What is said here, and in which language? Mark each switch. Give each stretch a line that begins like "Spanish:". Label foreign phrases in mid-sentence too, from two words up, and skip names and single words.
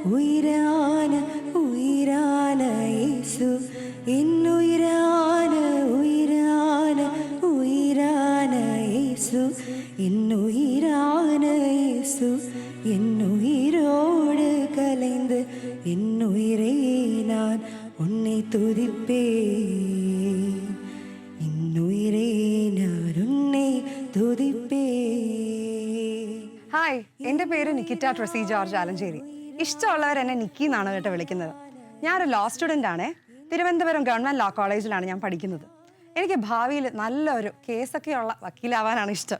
Tamil: உயிரான உயிரான இயேசு என்னுயிரான உயிரான உயிரான இயேசு என்னுயிரான இயேசு என்னுயிரோடு கலைந்து என்னுயிரே நான் உன்னை துதிப்பேன் என்னுயிரே நான் உன்னை തുതിപ്പേൻ.
Malayalam: ഹായ്, എൻ്റെ പേര് നിക്കിറ്റ ട്രസി ജോർജ് ആലഞ്ചേരി. ഇഷ്ടമുള്ളവർ എന്നെ നിക്കി എന്നാണ് കേട്ടോ വിളിക്കുന്നത്. ഞാനൊരു
English: law student
Malayalam: ആണ്. തിരുവനന്തപുരം ഗവൺമെൻറ് ലോ കോളേജിലാണ് ഞാൻ പഠിക്കുന്നത്. എനിക്ക് ഭാവിയിൽ നല്ലൊരു കേസൊക്കെയുള്ള വക്കീലാവാനാണ് ഇഷ്ടം.